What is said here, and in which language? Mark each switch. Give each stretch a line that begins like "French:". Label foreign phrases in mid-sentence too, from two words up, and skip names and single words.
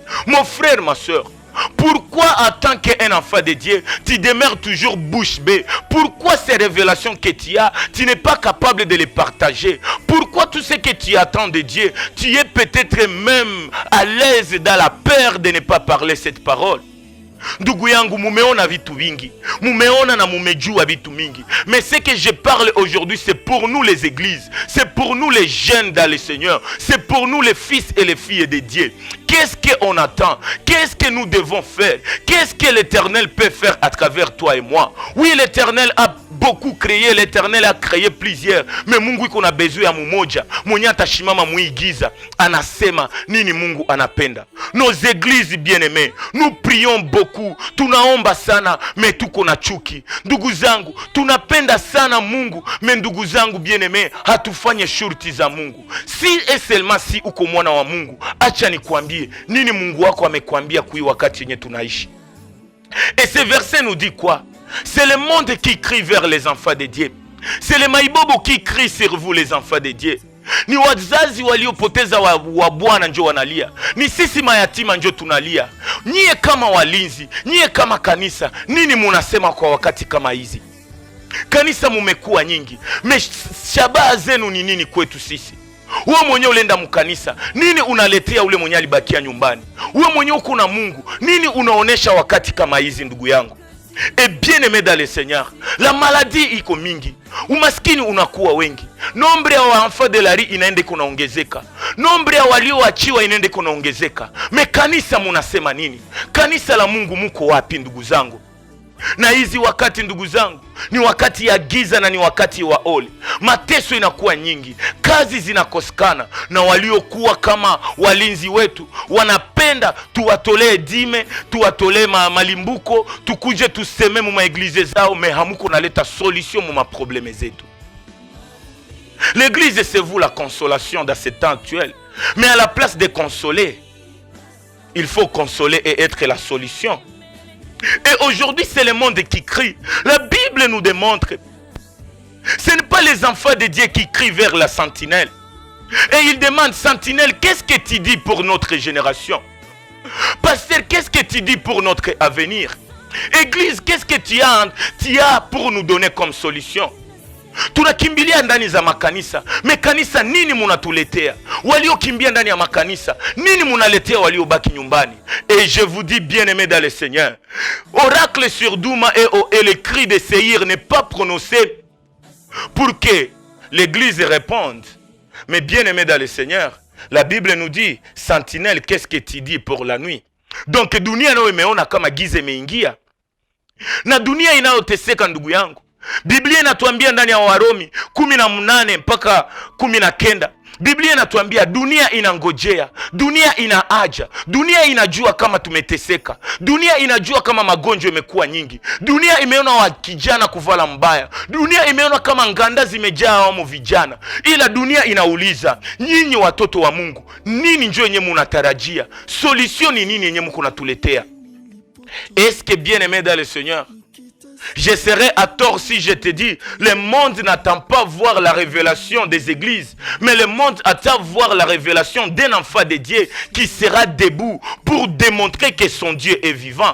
French: Mon frère, ma soeur, Pourquoi en tant qu'un enfant de Dieu, tu demeures toujours bouche bée? Pourquoi ces révélations que tu as, tu n'es pas capable de les partager? Pourquoi tout ce que tu attends de Dieu, tu es peut-être même à l'aise dans la peur de ne pas parler cette parole?
Swahili: Ndugu yangu, mumeona vitu vingi, mumeona na mumejua vitu mingi.
French: Mais ce que je parle aujourd'hui, c'est pour nous les églises, c'est pour nous les jeunes dans le Seigneur, c'est pour nous les fils et les filles de Dieu. Qu'est-ce qu'on attend? Qu'est-ce que nous devons faire? Qu'est-ce que l'Éternel peut faire à travers toi et moi? Oui, l'Éternel a beaucoup créé, l'Éternel a créé plusieurs, mais
Swahili: Mungu iko na besoin ya mumoja mwenye atashimama muigiza anasema nini Mungu anapenda.
French: Nos églises bien-aimées, nous prions beaucoup,
Swahili: tunaomba sana, mais tuko na chuki. Ndugu zangu, tunapenda sana Mungu, mais ndugu zangu bien-aimés, hatufanye shurti za Mungu.
French: Si et seulement si
Swahili: uko mwana wa Mungu, acha nikwambie nini Mungu wako amekwambia kui wakati yenye tunaishi.
French: Et ce verset nous dit quoi? C'est le monde qui crie vers les enfants de Dieu. C'est le maibobo qui crie sur vous les enfants de Dieu.
Swahili: Ni wazazi waliopoteza wa Bwana njo wanalia. Ni sisi mayatima njo tunalia. Nyie kama walinzi, nyie kama kanisa, nini munasema kwa wakati kama hizi? Kanisa mumekuwa nyingi, shabaha zenu ni nini kwetu sisi? Wewe mwenyewe ulienda mkanisa, nini unaletea ule mwenyewe alibakia nyumbani? Wewe mwenyewe uko na Mungu, nini unaonesha wakati kama hizi ndugu yangu?
French: Et bien aimé dans le Seigneur, la maladie
Swahili: iko mingi, umaskini unakuwa wengi, nombre ya waenfants
French: de la rue
Swahili: inaende kunaongezeka, nombre ya walioachiwa inaende kunaongezeka. Me kanisa munasema nini? Kanisa la Mungu muko wapi ndugu zangu? Na hizi wakati ndugu zangu, ni wakati ya giza na ni wakati wa ole. Mateso inakuwa nyingi, kazi zinakosekana, na waliokuwa kama walinzi wetu wanapenda tuwatolee dime, tuwatolee malimbuko, tukuje tuseme mu maeglize zao, mais hamuko naleta solution mu maprobleme zetu.
French: L'église, c'est vous la consolation dans ce temps actuel, mais à la place de consoler, il faut consoler et être la solution. Et aujourd'hui, c'est le monde qui crie. La Bible nous démontre, ce n'est pas les enfants de Dieu qui crient vers la sentinelle. Et ils demandent, sentinelle, qu'est-ce que tu dis pour notre génération? Pasteur, qu'est-ce que tu dis pour notre avenir? Église, qu'est-ce que tu as pour nous donner comme solution?
Swahili: Tunakimbilia ndani za makanisa, mekanisa nini munatuletea? Waliokimbia ndani ya makanisa, nini munaletea waliobaki nyumbani?
French: Et je vous dis bien aimé dans le Seigneur, oracle sur Douma et le cri de Seir n'est pas prononcé pour que l'église réponde. Mais bien aimé dans le Seigneur, la Bible nous dit, sentinelle, qu'est-ce que tu dis pour la nuit?
Swahili: Donc dunia nayo imeona kama giza imeingia, na dunia inayoteseka ndugu yangu. Biblia inatuambia ndani ya Warumi 18 mpaka 19, Biblia inatuambia dunia inangojea, dunia inaaja, dunia inajua kama tumeteseka, dunia inajua kama magonjwa yamekuwa nyingi, dunia imeona wa kijana kuvala mbaya, dunia imeona kama nganda zimejaa wamo vijana. Ila dunia inauliza, nyinyi watoto wa Mungu, nini njoo yenye munatarajia? Solution ni nini yenye mko natuletea?
French: Est-ce que bien aimé dans le Seigneur, je serais à tort si je te dis, le monde n'attend pas voir la révélation des églises, mais le monde attend voir la révélation d'un enfant de Dieu qui sera debout pour démontrer que son Dieu est vivant.